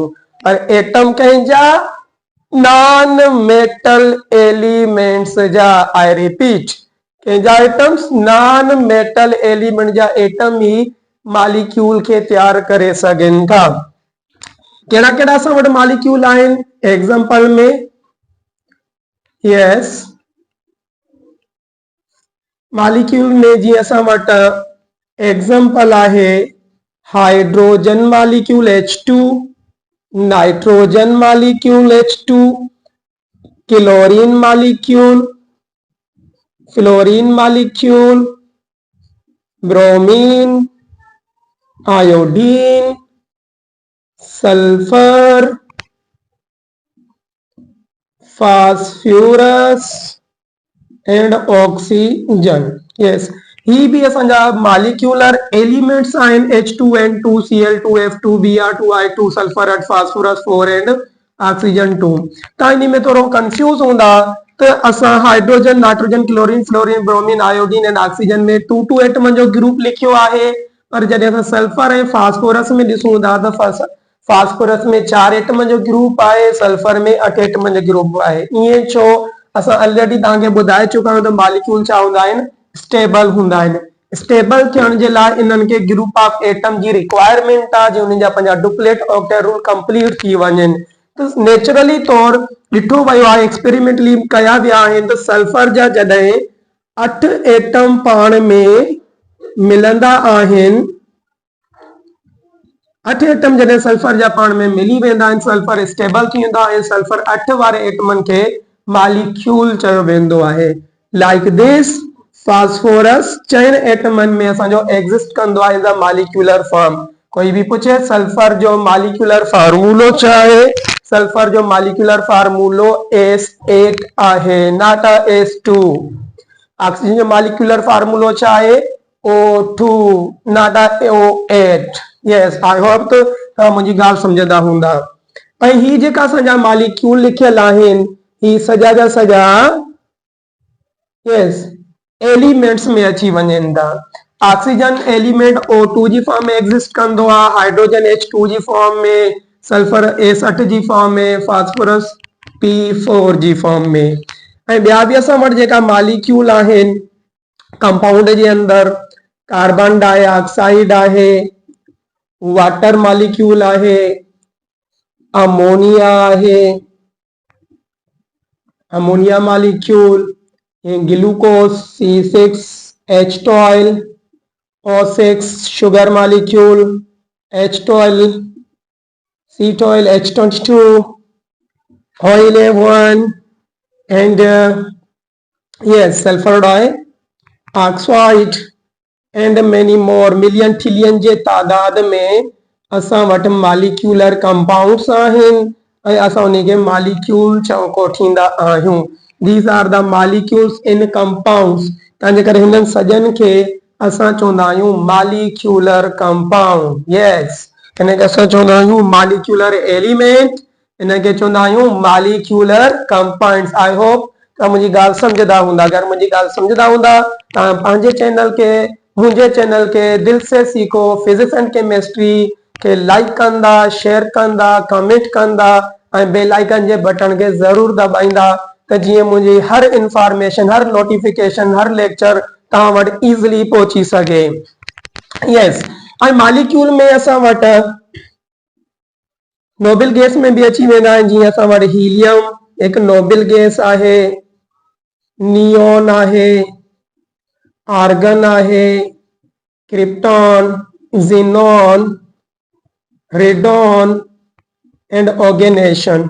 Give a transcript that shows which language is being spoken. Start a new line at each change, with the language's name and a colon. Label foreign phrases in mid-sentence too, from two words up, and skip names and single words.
Sindhi: और एटम कंहिंजा,
English: non metal elements
Sindhi: जा।
English: I repeat,
Sindhi: कंहिंजा एटम्स,
English: non metal element
Sindhi: जा एटम ही मालिक्यूल खे तैयार करे सघनि था। कहिड़ा कहिड़ा असां वटि मालिक्यूल आहिनि एग्जाम्पल में? यस, मालिक्यूल में जीअं असां वटि
English: example आहे hydrogen molecule H2, nitrogen molecule H2, chlorine molecule, fluorine molecule, bromine, iodine, sulphur, phosphorus and oxygen।
Sindhi: यस, ही भी असांजा
English: molecular elements
Sindhi: आहिनि H2N2 Cl2 F2 Br2 I2
English: sulphur 8 phosphorus 4 and oxygen 2.
Sindhi: तव्हां इन में थोरो कंफ्यूज हूंदा त असां
English: hydrogen, nitrogen, chlorine, fluorine, bromine, iodine and oxygen
Sindhi: में 2 एटम जो ग्रुप लिखियो आहे, पर जॾहिं असां सल्फर ऐं फास्फोरस में ॾिसूं था त फास्फोरस में 4 एटम जो ग्रुप आहे, सल्फर में 8 एटम जो ग्रुप आहे। ईअं छो? असां ऑलरेडी तव्हांखे ॿुधाए चुका आहियूं त मालिक्यूल छा हूंदा आहिनि? स्टेबल हूंदा आहिनि। स्टेबल थियण जे लाइ इन्हनि खे
English: group of atom
Sindhi: जी रिक्वायरमेंट आहे जो उन्हनि जा पंहिंजा
English: duplet octet rule
Sindhi: कंप्लीट थी वञनि। त नेचुरली तौर ॾिठो वियो आहे, एक्सपेरिमेंटली कया विया आहिनि त सल्फर जा जॾहिं 8 एटम पाण में मिलंदा आहिनि, 8 एटम जॾहिं सल्फर जा पाण में मिली वेंदा आहिनि, सल्फर स्टेबल थी वेंदो आहे। सल्फर 8 वारे एटमनि खे मालिक्यूल चयो वेंदो आहे।
English: like this phosphorus 4
Sindhi: एटमनि में असांजो एग्जिस्ट कंदो आहे
English: in the molecular form.
Sindhi: कोई भी पूछे सल्फर जो मालिक्यूलर फार्मूलो छा आहे? सल्फर जो मालिक्यूलर फार्मूलो S8 आहे,
English: not S2.
Sindhi: ऑक्सीजन जो मालिक्यूलर फार्मूलो छा आहे?
English: O2, not O8. yes, I hope
Sindhi: त तव्हां मुंहिंजी ॻाल्हि सम्झंदा हूंदा। ऐं ही जेका असांजा मालिक्यूल लिखियल आहिनि, ही सॼा जा सॼा यस एलिमेंट्स में अची वञनि था। ऑक्सीजन एलिमेंट O2 जी फॉर्म में एग्जिस्ट कंदो आहे, हाइड्रोजन H2 जी फॉर्म में, सल्फर S8 जी फॉर्म में, फास्फोरस P4 जी फॉर्म में। ऐं ॿिया बि असां वटि जेका मालिक्यूल आहिनि कंपाउंड जे अंदरि,
English: carbon dioxide
Sindhi: आहे,
English: water molecule
Sindhi: आहे, अमोनिया आहे,
English: ammonia molecule, glucose C6H12, O6 sugar molecule, H12, C12, H22, oil A1, and yes, sulfur dioxide and many more, million trillion
Sindhi: जे तादाद में असां वटि
English: molecular compounds
Sindhi: आहिनि ऐं असां उन खे मालिक्यूल कोठींदा आहियूं।
English: These are the molecules in compounds.
Sindhi: तंहिंजे करे हिननि सॼनि खे असां चवंदा आहियूं
English: molecular compound.
Sindhi: यस, हिन खे असां चवंदा आहियूं
English: molecular element,
Sindhi: हिन खे चवंदा आहियूं
English: molecular compounds. I hope
Sindhi: तव्हां मुंहिंजी ॻाल्हि सम्झंदा हूंदा। अगरि मुंहिंजी ॻाल्हि सम्झंदा हूंदा तव्हां पंहिंजे चैनल खे, मुंहिंजे चैनल के दिल से सीखो फिजिक्स एंड केमिस्ट्री के लाइक कंदा, शेयर कंदा, कमेंट कंदा ऐं
English: bell icon
Sindhi: जे बटन के जरूर दबाईंदा त जीअं मुंहिंजी हर इंफॉर्मेशन, हर नोटिफिकेशन, हर लेक्चर तव्हां वटि इज़िली पहुची सघे। यस, ऐं मालिक्यूल में असां वटि
English: noble gas
Sindhi: में भी अची वेंदा आहिनि। जीअं असां वटि हीलियम हिकु
English: noble gas
Sindhi: आहे, नियोन आहे, आर्गन आहे,
English: krypton, xenon, radon and oganesson.